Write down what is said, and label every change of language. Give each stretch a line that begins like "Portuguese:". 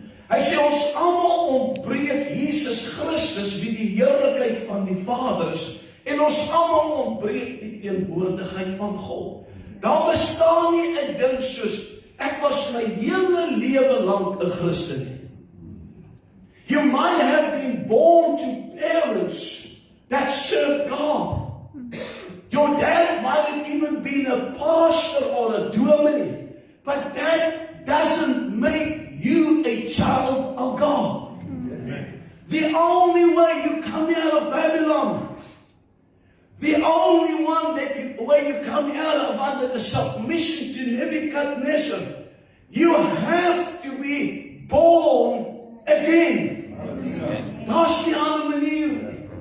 Afrikaans: Hy sê ons almal ontbreek Jesus Christus wie die heerlikheid van die Vader is, en ons almal ontbreek die teenwoordigheid van God. Daar bestaan nie 'n ding soos ek was my hele lewe lank 'n Christen.
English: You might have been born to parents that serve God. Your dad might have even been a pastor or a dominee, but that doesn't make you a child of God. The only way you come out of Babylon, the only way you come out of under the submission to Nebuchadnezzar, you have to be born again.
Afrikaans: Daar's nie 'n ander manier.